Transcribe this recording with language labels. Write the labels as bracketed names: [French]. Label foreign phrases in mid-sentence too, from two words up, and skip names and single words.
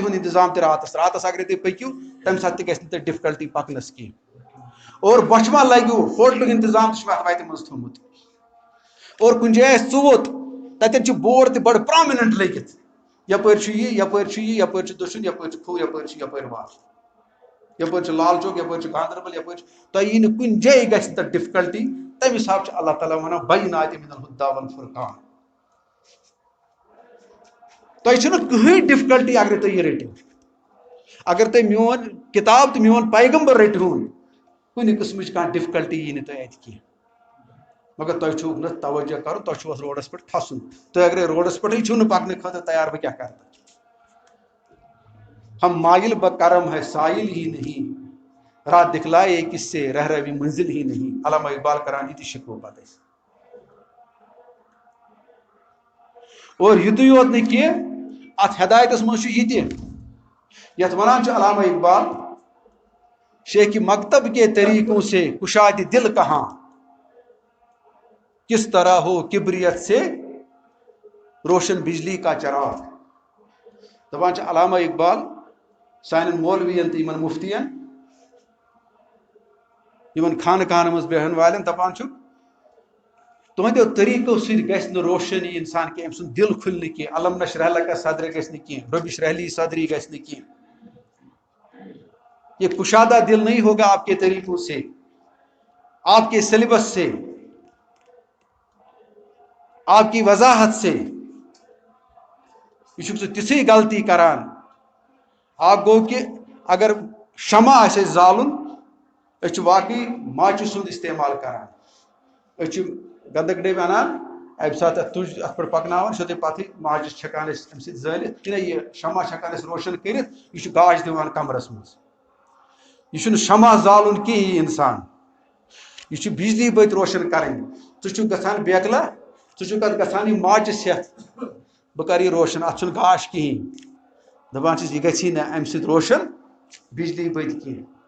[Kashmiri] ہُنٛد اِنتظام تہِ راتَس اگرے تُہۍ پٔکِو تَمہِ ساتہٕ تہِ گژھِ نہٕ تۄہہِ ڈِفکَلٹی پَکنَس کینٛہہ اور بۄچھِ ما لَگِو ہوٹلُک اِنتظام تہِ چھُ اَتھ وَتہِ منٛز تھوٚمُت اور کُنہِ جایہِ آسہِ ژوٚوُت تَتٮ۪ن چھُ بورڈ تہِ بَڑٕ پرٛامِنَنٹ لٔگِتھ یَپٲرۍ چھُ یہِ یَپٲرۍ چھُ یہِ یَپٲرۍ چھُ دٔچھُن یَپٲرۍ چھُ کھوٚو یَپٲرۍ چھُ یَپٲرۍ وَتھ یَپٲرۍ چھُ لال چوک یَپٲرۍ چھُ گاندربل یَپٲرۍ چھُ تۄہہِ یی نہٕ کُنہِ جایہِ گژھِ نہٕ تَتھ ڈِفکَلٹی تَمہِ حِسابہٕ چھُ اللہ تعالیٰ وَنان [Arabic] بَيِّنَاتٍ مِنَ الْهُدَى وَالْفُرْقَانِ [Kashmiri] تۄہہِ چھُنہٕ کٕہٕنۍ ڈِفکَلٹی اگرے تُہۍ یہِ رٔٹِو اگر تُہۍ میون کتاب تہٕ میون پیغمبر رٔٹہون کُنہِ قٕسمٕچ کانٛہہ ڈِفکلٹی یی نہٕ تۄہہِ اَتہِ کینٛہہ مگر تۄہہِ چھُو نہٕ توجہ کَرُن تۄہہِ چھُو اَتھ روڈَس پٮ۪ٹھ کھسُن تُہۍ اگرے روڈَس پٮ۪ٹھٕے چھُو نہٕ پَکنہٕ خٲطرٕ تیار بہٕ کیٛاہ کَرٕ [Urdu] ہم مائل بکرم ہے سائل ہی نہیں راہ دکھلائے کس سے رہ روی منزل ہی نہیں [Kashmiri] علامہ اقبال کران یہ شکو پتہ اور یتُے یوت نہٕ کینٛہہ اتھ ہدایتس منٛز چھُ یہِ تہِ یتھ ونان چھُ علامہ اقبال [Urdu] شیخ مکتب کے طریقوں سے کشاد دل کہاں کس طرح ہو کبریت سے روشن بجلی کا چراغ [Kashmiri] دپان چھُ علامہ اقبال سانٮ۪ن مولوین تہٕ یِمن مفتین یِمن خانقاہن منٛز بیہن والٮ۪ن دپان چھُ تُہنٛدیو طریٖقو سۭتۍ گژھِ نہٕ روشنی اِنسان کینٛہہ أمۍ سُنٛد دل کھُلہِ نہٕ کینٛہہ [Arabic] علم نشرح لک صدر [Kashmiri] گژھِ نہٕ کینٛہہ [Arabic] رب اشرح لی صدری [Kashmiri] گژھِ نہٕ کینٛہہ [Urdu] یہ کشادہ دل نہیں ہوگا آپ کے طریقوں سے آپ کے سلیبس سے آپ کی وضاحت سے [Kashmiri] یہ چھُکھ ژٕ تِژھٕے غلطی کران اکھ گوٚو کہِ اگر شمع آسہِ اَسہِ زالُن أسۍ چھِ واقعی ماچہِ سُنٛد استعمال کران أسۍ چھِ گنٛدک ڈیٚبۍ اَنان اَمہِ ساتہٕ اَتھ تُج اَتھ پٮ۪ٹھ پکناوان سیوٚدُے پتہٕ ماچِس چھکان أسۍ اَمہِ سۭتۍ زٲلِتھ کِنہٕ یہِ شمع چھکان أسۍ روشن کٔرِتھ یہِ چھُ گاش دِوان کمرس منٛز یہ چھُنہٕ شمع زالُن کِہیٖنۍ یہِ اِنسان یہِ چھُ بجلی بٔتۍ روشن کرٕنۍ ژٕ چھُکھ گژھان بیکلا ژٕ چھُکھ اتھ گژھان یہِ ماچِس ہٮ۪تھ بہٕ کرٕ یہِ روشن اتھ چھُنہٕ گاش کِہیٖنۍ دپان چھِس یہِ گژھی نہٕ امہِ سۭتۍ روشن بجلی بٔتۍ کینٛہہ